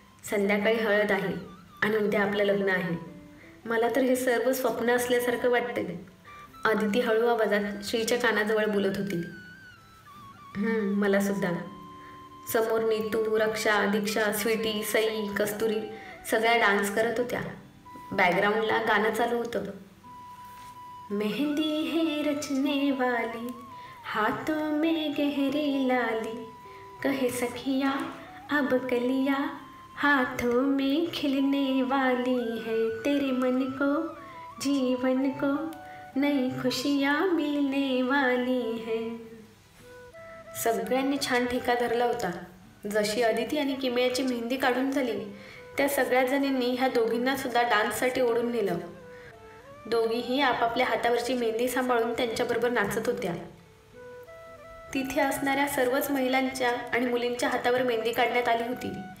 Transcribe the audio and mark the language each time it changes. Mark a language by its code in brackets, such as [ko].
[mr] संध्याकाळी हळद आहे आणि उद्या आपलं लग्न आहे. मला तर हे सर्व स्वप्न असल्यासारखं वाटते. अदिती हळू आवाजात श्रीच्या कानाजवळ बोलत होती. मला सुद्धा. समोर नीतू, रक्षा, दीक्षा, स्वीटी, सई, कस्तुरी सगळ्या डान्स करत होत्या. बॅकग्राऊंडला गाणं चालू होतं. [hi] मेहंदी है रचने वाली, हाथों में गहरी लाली, कहे सखिया अब कलिया, हाथों में खिलने वाली है, तेरे मन को जीवन को नई खुशियाँ मिलने वाली है. [mr] सगळ्यांनी छान ठेका धरला होता. जशी अदिती आणि किमयाची मेहंदी काढून झाली, त्या सगळ्या जणींनी ह्या दोघींना सुद्धा डान्ससाठी ओढून नेलं. दोघीही आपापल्या हातावरची मेहंदी सांभाळून त्यांच्याबरोबर नाचत होत्या. तिथे असणाऱ्या सर्वच महिलांच्या आणि मुलींच्या हातावर मेहंदी काढण्यात आली होती.